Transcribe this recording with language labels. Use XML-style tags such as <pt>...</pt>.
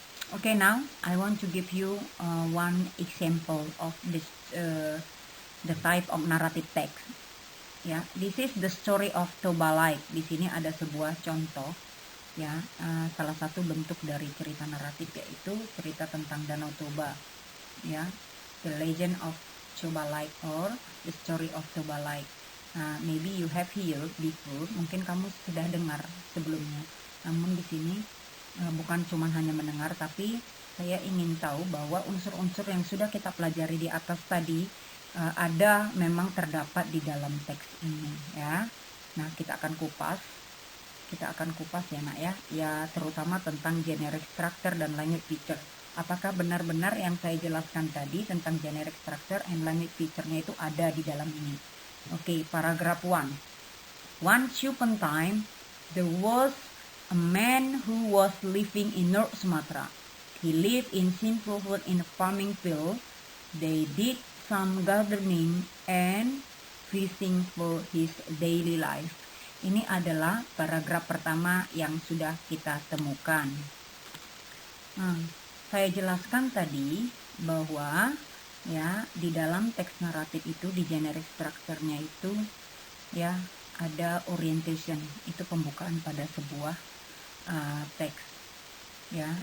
<en>Okay, now I want to give you one example of this the type of narrative text. Ya, this is the story of Toba Lake.</en> <id>Di sini ada sebuah contoh ya, salah satu bentuk dari cerita naratif yaitu cerita tentang Danau Toba.</id> <en>Ya, the legend of Toba Lake or the story of Toba Lake. Maybe you have heard before,</en> <id>mungkin kamu sudah dengar sebelumnya. Namun di sini bukan cuma hanya mendengar, tapi saya ingin tahu bahwa unsur-unsur yang sudah kita pelajari di atas tadi ada memang terdapat di dalam teks ini ya. Nah, kita akan kupas ya nak ya, terutama tentang generic structure dan language feature. Apakah benar-benar yang saya jelaskan tadi tentang generic structure and language feature-nya itu ada di dalam ini? Oke, paragraf 1.</id> <en>Once upon a time, there was a man who was living in North Sumatra. He lived in simple hut in a farming field. They did some gardening and fishing for his daily life.</en> <id>Ini adalah paragraf pertama yang sudah kita temukan. Saya jelaskan tadi bahwa ya di dalam teks naratif itu di generic structure-nya itu ya ada orientation, itu pembukaan pada sebuah teks ya.</id>